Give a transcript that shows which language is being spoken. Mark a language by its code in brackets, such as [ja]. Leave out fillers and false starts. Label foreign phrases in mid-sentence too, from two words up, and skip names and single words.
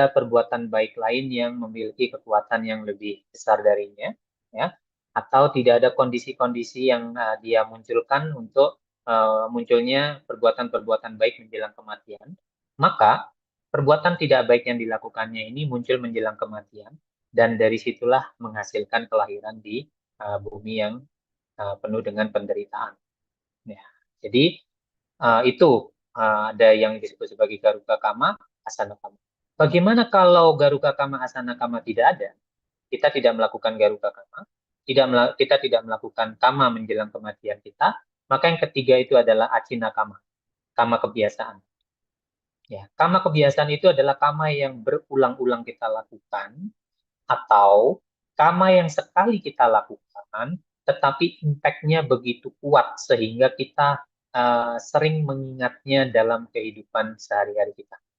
[id] perbuatan baik lain yang memiliki kekuatan yang lebih besar darinya, ya, atau tidak ada kondisi-kondisi yang dia munculkan untuk munculnya perbuatan-perbuatan baik menjelang kematian, maka perbuatan tidak baik yang dilakukannya ini muncul menjelang kematian, dan dari situlah menghasilkan kelahiran di bumi yang penuh dengan penderitaan. Ya, jadi itu ada yang disebut sebagai [pi] garuka kama, asana kama. [id] Bagaimana kalau [pi] garuka kama, asana kama [id] tidak ada? Kita tidak melakukan [pi] garuka kama, [id] kita tidak melakukan kama menjelang kematian kita, maka yang ketiga itu adalah [pi] acina kama, [id] kama kebiasaan. Ya, kama kebiasaan itu adalah kama yang berulang-ulang kita lakukan, atau kama yang sekali kita lakukan, tetapi impact-nya begitu kuat sehingga kita sering mengingatnya dalam kehidupan sehari-hari kita.